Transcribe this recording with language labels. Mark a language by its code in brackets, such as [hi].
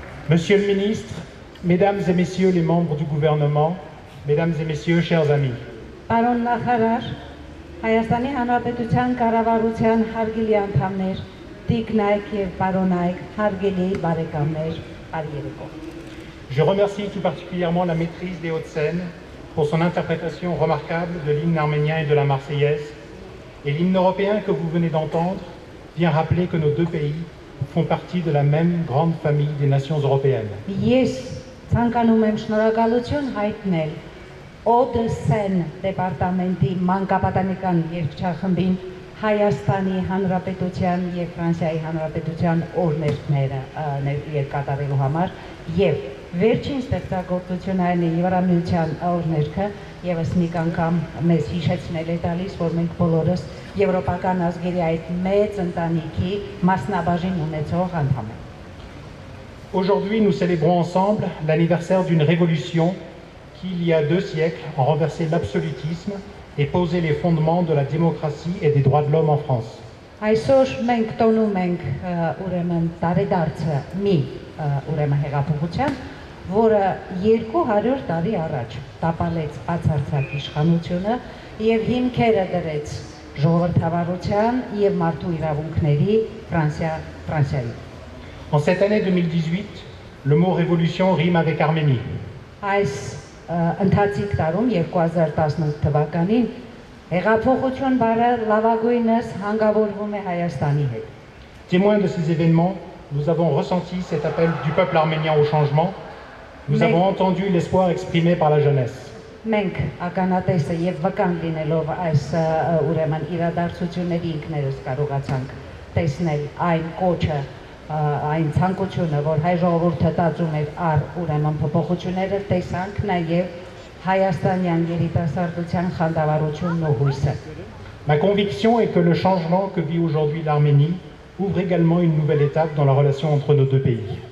[fr] Monsieur le ministre, Mesdames et Messieurs les membres du gouvernement, Mesdames et Messieurs, chers amis. [hy] Պարոն նախարար, Հայաստանի Հանրապետության կառավարության հարգելի անդամներ, տիկնայք եւ պարոնայք, հարգելի բարեկամներ, բարի երեկո։ [fr] Je remercie tout particulièrement la maîtrise des Hauts-de-Seine pour son interprétation remarquable de l'hymne arménien et de la Marseillaise. Et l'hymne européen que vous venez d'entendre vient rappeler que nos deux pays font partie de la même grande famille des nations européennes. [hy] Ես ցանկանում եմ շնորհակալություն հայտնել Օդեսեն դեպարտամենտի մանկապատանեկան երգչախմբին Հայաստանի Հանրապետության եւ Ֆրանսիայի Հանրապետության օրհներգները կատարելու համար եւ վերջին ստեղծագործությունային Եվրամիության օրհներգը եւս մի անգամ մեզ հիշեցնել է տալիս, որ մենք բոլորս եվրոպական ազգերի այդ մեծ ընտանիքի մասնաբաժին ունեցող անդամ ենք։ [fr] Aujourd'hui, nous célébrons ensemble l'anniversaire d'une révolution qui, il y a 2 siècles, a renversé l'absolutisme et posé les fondements de la démocratie et des droits de l'homme en France. [hy] Այսօր մենք տոնում ենք ուրեմն տարեդարձը մի ուրեմն հեղափոխության, որը 200 տարի առաջ տապալեց բացարձակ իշխանությունը եւ հիմքերը դրեց ժողովրդավարության եւ մարդու իրավունքների Ֆրանսիայի։ [fr] En cette année 2018, le mot révolution rime avec Arménie. [hy] Այս ընթացիկ տարում 2018 թվականին հեղափոխություն բառը լավագույնս հանգավորվում է Հայաստանի հետ։ [fr] Témoin de ces événements, nous avons ressenti cet appel du peuple arménien au changement. Nous avons entendu l'espoir exprimé par la jeunesse. [hy] Մենք ականատեսը եւ վկան լինելով այս ուրեմն իրադարձությունների ինքներս կարողացանք տեսնել այն կոչը, այն ցանկությունը, որ հայ ժողովուրդը տածում էր առ ուրեմն փոփոխությունները, տեսանք նաեւ հայաստանյան երիտասարդության խանդավառությունն ու հույսը։ [fr] Ma conviction est que le changement que vit aujourd'hui l'Arménie ouvre également une nouvelle étape dans la relation entre nos deux pays.